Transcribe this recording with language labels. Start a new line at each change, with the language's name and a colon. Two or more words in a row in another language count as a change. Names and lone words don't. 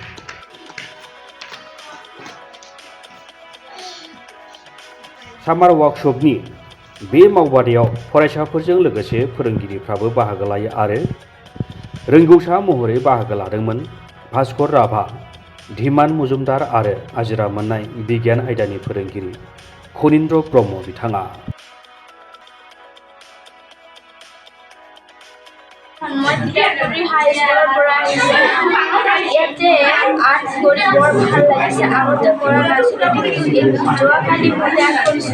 Bodo: सामार वार्कशपनि बे मावबादायाव फरायसाफोरजों लोगोसे फोरोंगिरिफ्राबो बाहागो लायो आरो रोंगौसा महरै बाहागो लादोंमोन भास्कर राभा, धीमान मुजुमदार आरो आजिरा मोननाय बिगियान आयदानि फोरोंगिरि खनीन्द्र ब्रह्म बिथाङा।
Assamese: মই ত্ৰিপুৰী হাইস্কুলৰ পৰা আহিছোঁ। ইয়াতে আৰ্ট কৰি বৰ ভাল লাগিছে। আগতে কৰা নাছিলোঁ, কিন্তু যোৱাকালি প্ৰয়াস কৰিছোঁ।